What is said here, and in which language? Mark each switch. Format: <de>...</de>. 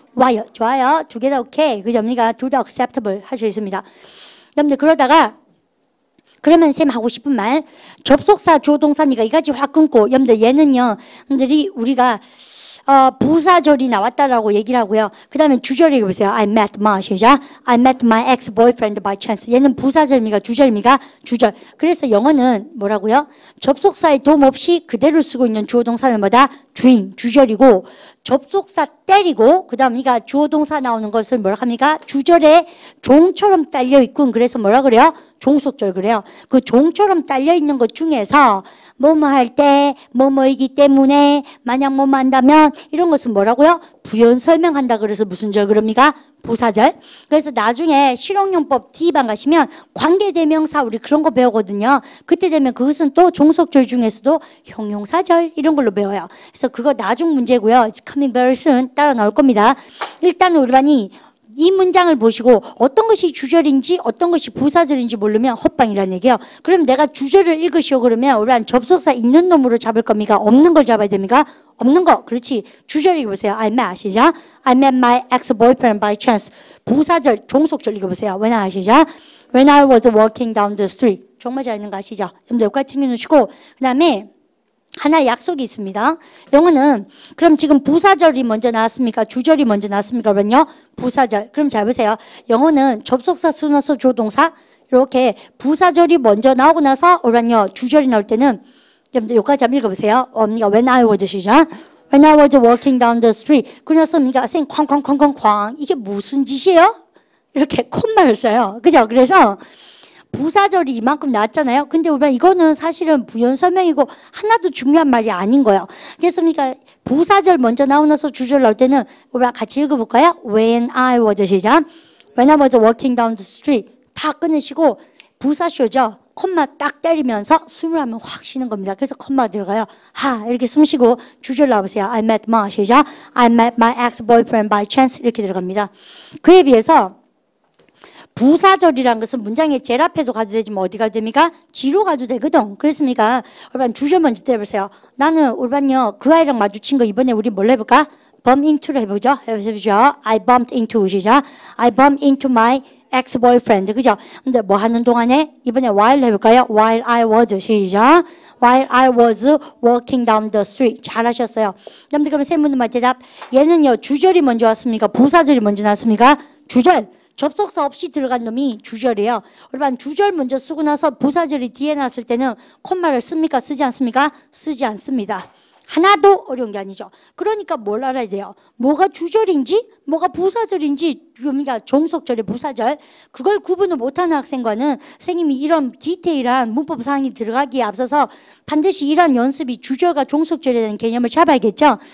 <ko>while 좋아요. 두 개 다 오케이. 그죠? 우리가 둘 다 acceptable 할 수 있습니다. 여러분들 그러다가 그러면 쌤 하고 싶은 말 접속사 조동사니까 이까지 확 끊고 여러분들 얘는요. 여러분들이 우리가 부사절이 나왔다라고 얘기를 하고요. 그 다음에 주절이 보세요.</ko> <en>I met my,</en> <ko>시작.</ko> <en>I met my ex-boyfriend by chance.</en> <ko>얘는 부사절입니까? 주절입니까? 주절. 그래서 영어는 뭐라고요? 접속사의 도움 없이 그대로 쓰고 있는 주어동사는 뭐다? 주인, 주절이고 접속사 때리고 그 다음 이가 주어동사 나오는 것을 뭐라 합니까? 주절에 종처럼 딸려 있군. 그래서 뭐라 그래요? 종속절 그래요. 그 종처럼 딸려 있는 것 중에서 뭐뭐 할 때, 뭐뭐이기 때문에, 만약 뭐뭐 한다면 이런 것은 뭐라고요? 부연 설명한다 그래서 무슨 절 그럽니까? 부사절. 그래서 나중에 실용용법 D반 가시면 관계대명사 우리 그런 거 배우거든요. 그때 되면 그것은 또 종속절 중에서도 형용사절 이런 걸로 배워요. 그래서 그거 나중 문제고요.</ko> <en>It's coming very soon.</en> <ko>따라 나올 겁니다. 일단 우리 반이 이 문장을 보시고 어떤 것이 주절인지 어떤 것이 부사절인지 모르면 헛방이라는 얘기예요. 그럼 내가 주절을 읽으시오 그러면 우리는 접속사 있는 놈으로 잡을 겁니까? 없는 걸 잡아야 됩니까? 없는 거. 그렇지. 주절 읽어보세요.</ko> <en>I met.</en> <ko>시작.</ko> <en>I met my ex-boyfriend by chance.</en> <ko>부사절, 종속절 읽어보세요.</ko> <en>When I</en> <ko>시작.</ko> <en>When I was walking down the street.</en> <ko>정말 잘 읽는 거 아시죠? 여러분들 여기까지 챙겨놓으시고 그 다음에 하나 약속이 있습니다. 영어는 그럼 지금 부사절이 먼저 나왔습니까? 주절이 먼저 나왔습니까? 그러면요. 부사절. 그럼 잘 보세요. 영어는 접속사, 순어서, 조동사 이렇게 부사절이 먼저 나오고 나서 그러면요. 주절이 나올 때는 여러분들 여기까지 한번 읽어보세요.</ko> <en>When I was</en> <ko>시작.</ko> <en>When I was walking down the street.</en> <ko>그래서 선 쾅쾅쾅쾅쾅 이게 무슨 짓이에요? 이렇게 콤마를 써요. 그죠? 그래서 부사절이 이만큼 나왔잖아요. 근데 우리가 이거는 사실은 부연 설명이고 하나도 중요한 말이 아닌 거예요. 그래서 그러니까 부사절 먼저 나오고 나서 주절 나올 때는 우리가 같이 읽어볼까요?</ko> <en>When I was</en> <ko>시작.</ko> <en>When I was walking down the street.</en> <ko>다 끊으시고 부사쇼죠. 콤마 딱 때리면서 숨을 한번 확 쉬는 겁니다. 그래서 콤마 들어가요. 하 이렇게 숨 쉬고 주절 나오세요.</ko> <en>I met my</en> <ko>시작.</ko> <en>I met my ex-boyfriend by chance</en> <ko>이렇게 들어갑니다. 그에 비해서 부사절이라는 것은 문장의 제일 앞에도 가도 되지만 어디 가도 됩니까? 뒤로 가도 되거든. 그렇습니까? 여러분 주절 먼저 때려보세요. 나는 올반요 그 아이랑 마주친 거 이번에 우리 뭘 해볼까? bump into를 해보죠. 해보죠.</ko> <en>I bumped into</en> <ko>시작.</ko> <en>I bumped into my ex-boyfriend.</en> <ko>그죠? 근데 뭐 하는 동안에 이번에 while 해볼까요?</ko> <en>While I was</en> <ko>시작.</ko> <en>While I was walking down the street.</en> <ko>잘하셨어요. 여러분들 그럼 세 문제만 대답. 얘는요 주절이 먼저 왔습니까? 부사절이 먼저 났습니까? 주절. 접속사 없이 들어간 놈이 주절이에요. 여러분 주절 먼저 쓰고 나서 부사절이 뒤에 났을 때는 콤마를 씁니까? 쓰지 않습니까? 쓰지 않습니다. 하나도 어려운 게 아니죠. 그러니까 뭘 알아야 돼요? 뭐가 주절인지 뭐가 부사절인지 그러니까 종속절의 부사절 그걸 구분을 못하는 학생과는 선생님이 이런 디테일한 문법 사항이 들어가기에 앞서서 반드시 이런 연습이 주절과 종속절에 대한 개념을 잡아야겠죠.</ko>